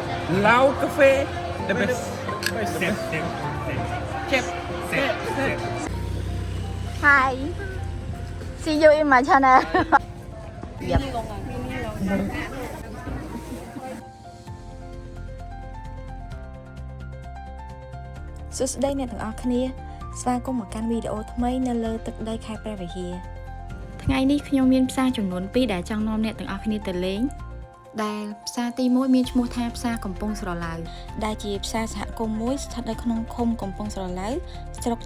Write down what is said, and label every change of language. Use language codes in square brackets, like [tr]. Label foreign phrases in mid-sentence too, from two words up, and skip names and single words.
[en] Lao Cafe, the best. Chef. Hi. See you in my channel. Yep. [km] សួស្តីអ្នកទាំងអស់គ្នាស្វាគមន៍មកកាន់វីដេអូថ្មីនៅលើទឹកដីខេត្តព្រះវិហារថ្ងៃនេះខ្ញុំមានផ្សារចំនួន2ដែលចង់នាំអ្នកទាំងអស់គ្នាទៅលេងដែលផ្សារទី1មានឈ្មោះថាផ្សារកំពង់ស្រឡៅដែលជាផ្សារសហគមន៍មួយស្ថិតនៅក្នុងឃុំកំពង់ស្រឡៅស្រុក